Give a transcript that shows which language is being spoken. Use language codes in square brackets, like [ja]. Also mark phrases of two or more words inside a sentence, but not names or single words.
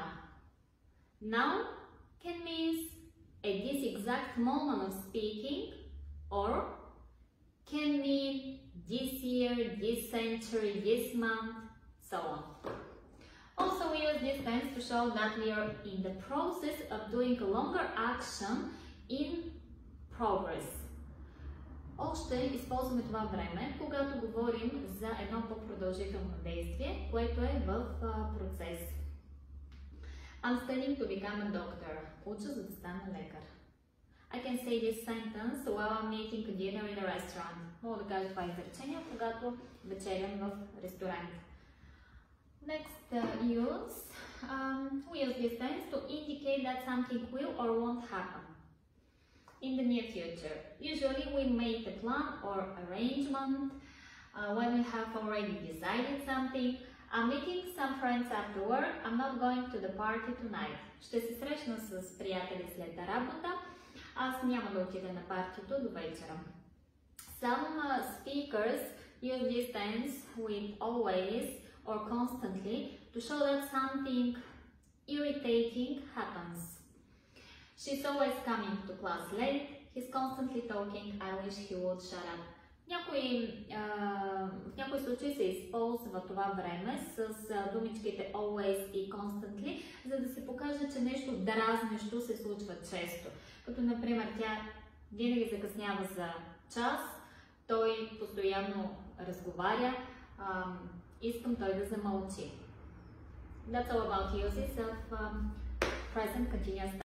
[en] Now can mean at this exact moment of speaking, or can mean this year, this century, this month, so on. Also, we use this tense to show that we are in the process of doing a longer action in progress. [bg] Още използваме това време, когато говорим за едно по-продължително действие, което е в процес. [en] I'm studying to become a doctor. [bg] Уча за да стана лекар. [en] I can say this sentence while I'm eating dinner in a restaurant. [bg] Мога да кажа това изречение, когато вечерям в ресторант. [en] Next we use this tense to indicate that something will or won't happen in the near future. Usually we make a plan or arrangement when we have already decided something. I'm meeting some friends after work. I'm not going to the party tonight. [bg] Ще се срещна с приятели след работа. Аз няма да отида на партито до вечера. [en] Some speakers use this tense with always or constantly to show that something irritating happens. She's always coming to class late. He's constantly talking. I wish he would shut up. [bg] В някои случаи се използва това време с думичките always и constantly, за да се покаже, че нещо дразнещо се случва често. Като, например, тя винаги закъснява за час, той постоянно разговаря, искам той да замълчи. [en] That's all about uses of present continuous tense.